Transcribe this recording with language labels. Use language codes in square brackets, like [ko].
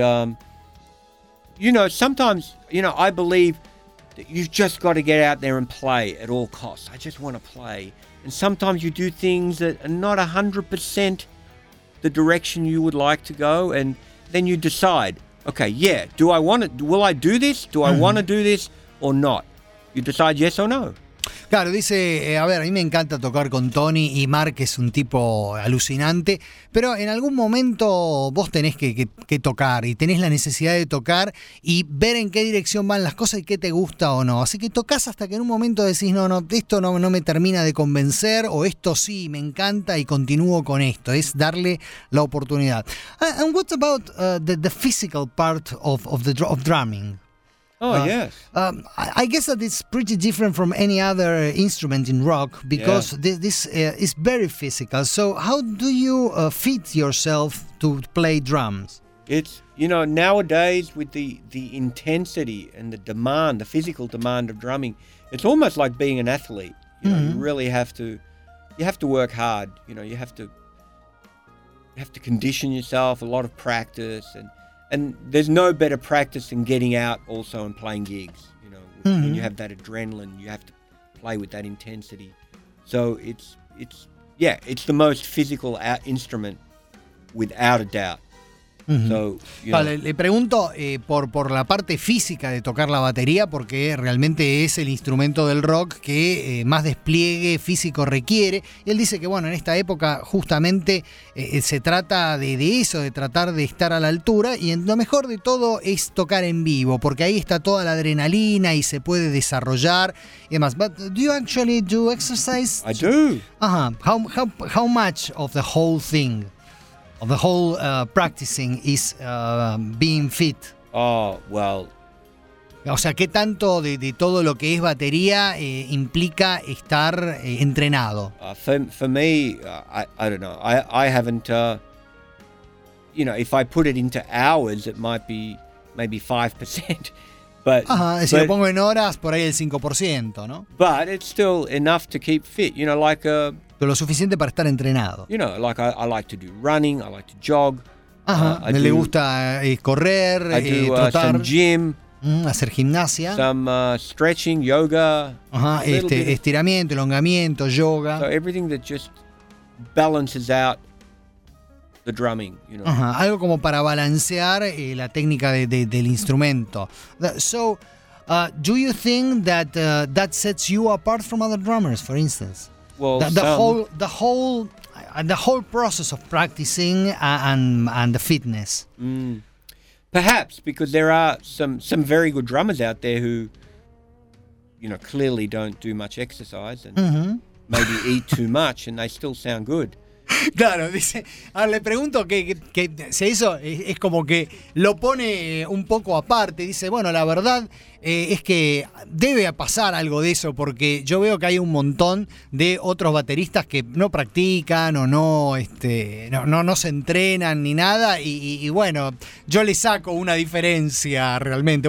[en] And, you know, sometimes, you know, I believe that you've just got to get out there and play at all costs. I just want to play. And sometimes you do things that are not 100% the direction you would like to go, and then you decide, okay, yeah, do I want it? Will I do this? Do I want to do this or not? You decide yes or no. [es] Claro, dice, a ver, a mí me encanta tocar con Tony y Mark es un tipo alucinante, pero en algún momento vos tenés que tocar y tenés la necesidad de tocar y ver en qué dirección van las cosas y qué te gusta o no. Así que tocas hasta que en un momento decís, no, no, esto no me termina de convencer, o esto sí, me encanta y continúo con esto. Es darle la oportunidad. [en] And what about the physical part of drumming? Oh, yes. I guess that it's pretty different from any other instrument in rock, because this is very physical. So how do you fit yourself to play drums? It's, you know, nowadays with the intensity and the demand, the physical demand of drumming, it's almost like being an athlete. You know, you really have to work hard. You know, you have to condition yourself, a lot of practice, and there's no better practice than getting out also and playing gigs. You know, when you have that adrenaline, you have to play with that intensity. So it's the most physical instrument, without a doubt. [es] Vale, le pregunto por la parte física de tocar la batería, porque realmente es el instrumento del rock que más despliegue físico requiere. Él dice que, bueno, en esta época justamente se trata de eso, de tratar de estar a la altura, y lo mejor de todo es tocar en vivo, porque ahí está toda la adrenalina y se puede desarrollar y demás. [en] But do you actually do exercise? I do. How much of the whole thing? The whole practicing is being fit. Oh, well. [es] O sea, ¿qué tanto de todo lo que es batería implica estar entrenado? [en] For me, I don't know. I haven't, you know, if I put it into hours, it might be maybe 5%. But, [es] Si lo pongo en horas, por ahí el 5%, ¿no? [en] But it's still enough to keep fit, you know, like a... [es] Pero lo suficiente para estar entrenado. [en] You know, like I like to do running, I like to jog. [es] Me le gusta correr, trotar. [en] I do some gym. [es] Hacer gimnasia. [en] Some stretching, yoga. [es] Estiramiento, elongamiento, yoga. [en] So everything that just balances out the drumming, you know. [es] Algo como para balancear la técnica del instrumento. [en] So, do you think that that sets you apart from other drummers, for instance? Well, the whole process of practicing and the fitness. Perhaps because there are some very good drummers out there who, you know, clearly don't do much exercise and maybe eat too much and they still sound good. [es] Claro, dice, le pregunto que si eso es como que lo pone un poco aparte. Dice, bueno, la verdad es que debe pasar algo de eso, porque yo veo que hay un montón de otros bateristas que no practican o no se entrenan ni nada, y bueno, yo le saco una diferencia realmente.